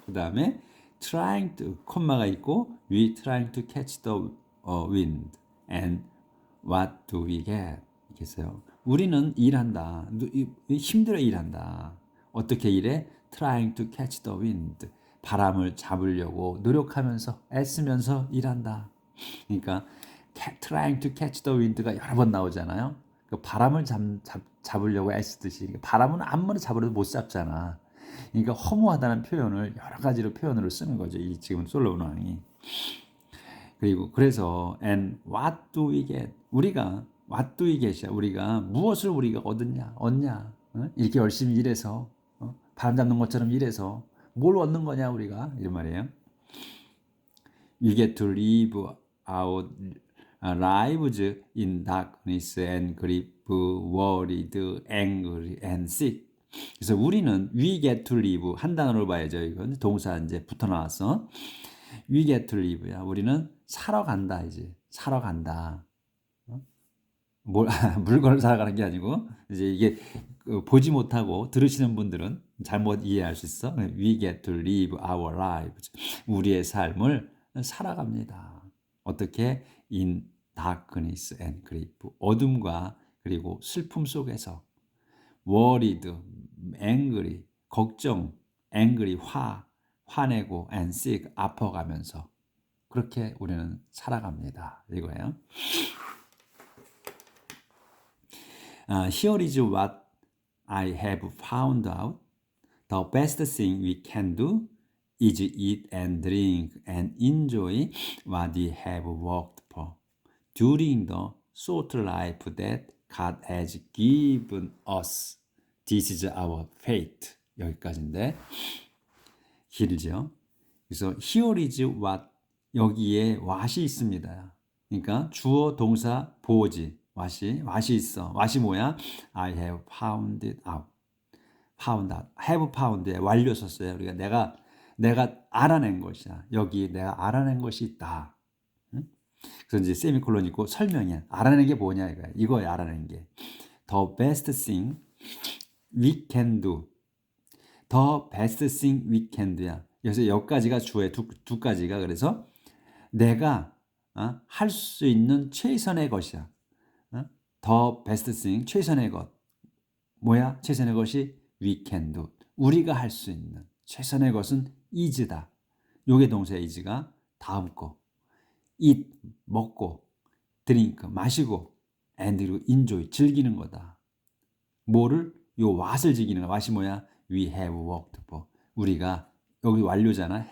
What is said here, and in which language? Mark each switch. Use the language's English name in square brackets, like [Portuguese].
[Korean] 그 다음에 [English] trying to 콤마가 있고 we trying to catch the wind and what do we get? [Korean] 이렇게 써요. 우리는 일한다. 힘들어 일한다. 어떻게 일해? [English] Trying to catch the wind. [Korean] 바람을 잡으려고 노력하면서 애쓰면서 일한다. 그러니까 trying to catch the wind가 여러 번 나오잖아요. 그 바람을 잡으려고 애쓰듯이 바람은 아무리 잡아도 못 잡잖아. 그러니까 허무하다는 표현을 여러 가지로 표현으로 쓰는 거죠. 이 지금 솔로몬 왕이. [English] 그리고 그래서 and what do we get? 우리가 what do we get이야. [Korean] 우리가 무엇을 우리가 얻냐? 이렇게 열심히 일해서 바람 잡는 것처럼 일해서 뭘 얻는 거냐 우리가 이런 말이에요. [English] We get to live our lives in darkness and grief, worried, angry and sick. [Korean] 그래서 우리는 we get to live 한 단어로 봐야죠. 이건 동사 이제 붙어 나왔어. [English] We get to live [Korean] 야. 우리는 사러 간다 이제. 사러 간다. 물건을 사러 가는 게 아니고 이제 이게 보지 못하고 들으시는 분들은 잘못 이해할 수 있어. [English] We get to live our lives. [Korean] 우리의 삶을 살아갑니다. 어떻게? [English] In darkness and grief. [Korean] 어둠과 그리고 슬픔 속에서 worried, angry, 걱정, angry, 화내고 and sick, 아파가면서 그렇게 우리는 살아갑니다. 이거예요. [English] Here is what I have found out. The best thing we can do is eat and drink and enjoy what we have worked for during the short life that God has given us. This is our fate. [Korean] 여기까지인데 길죠. 그래서 here is what 여기에 what이 있습니다. 그러니까 주어 동사 보어지 what이 있어. what이 뭐야? [English] I have found it out. found out. have found에 완료 썼어요. [Korean] 우리가 내가 알아낸 것이야. 여기 내가 알아낸 것이 있다. 응? 그래서 이제 세미콜론 있고 설명이야. 알아낸 게 뭐냐 이거야. 이거야 알아낸 게. The best thing [English] we can do. the best thing we can do야. [Korean] 그래서 여기까지가 주어의 두 가지가 그래서 내가 할 수 있는 최선의 것이야. the best thing 최선의 것. 뭐야? 최선의 것이 we can do. 우리가 할 수 있는 최선의 것은 is다. 요게 동사 is가 다음 거. eat 먹고 drink 마시고 and 그리고 enjoy 즐기는 거다. 뭐를? 요 what을 즐기는 거야. what이 뭐야? we have worked for. 우리가 여기 완료잖아.